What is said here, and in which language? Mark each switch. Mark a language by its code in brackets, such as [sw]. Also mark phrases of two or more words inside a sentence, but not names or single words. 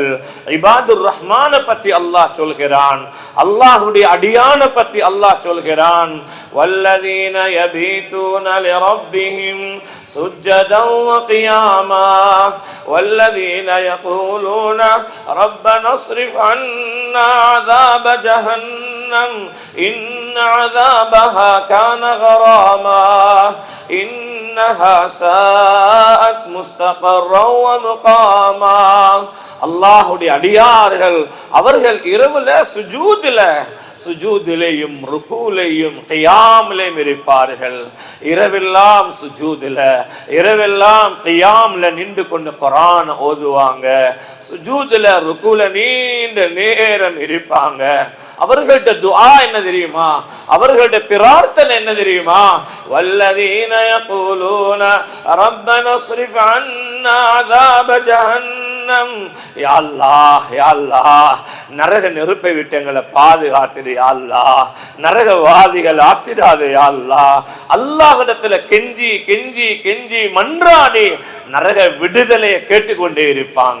[ar] عباد الرحمن [ta] பத்தி அல்லாஹ் சொல்கிறான், அல்லாஹ்வுடைய அடியான பத்தி அல்லாஹ் சொல்கிறான். [ar] والذين يبيتون لربهم سجدا و قياما والذين يقولون ربنا اصرف عنا عذاب جهنم إن عذابها كان غراما إنها ساءت مستقرا ومقاما. [ta] அல்லாஹ்வுடைய அடியார்கள் அவர்கள் இரவுல சுஜூதிலேயும் ருக்கூலையும் கியாமிலேயும் இருப்பார்கள். இரவெல்லாம் சுஜூதில, இரவெல்லாம் கியாம்ல நின்று கொண்டு குர்ஆன் ஓதுவாங்க. சுஜூதில ருக்கூல நீண்ட நேரம் இருப்பாங்க. அவர்கள்ட்ட துஆ என்ன தெரியுமா? அவர்கள்ட்ட பிரார்த்தனை என்ன தெரியுமா? [ar] والذين يقولون ربنا اصرف عنا عذاب ஜஹன்னம். [ta] யா அல்லாஹ், யா அல்லாஹ், நரக நெருப்பை விட்டு எங்களை பாதுகாத்துடு யா அல்லாஹ், நரகவாதிகள் ஆக்கிடாது யா அல்லாஹ். அல்லாஹ்விடத்துல கெஞ்சி கெஞ்சி கெஞ்சி மன்றாடி நரக விடுதலையை கேட்டுக்கொண்டே இருப்பாங்க.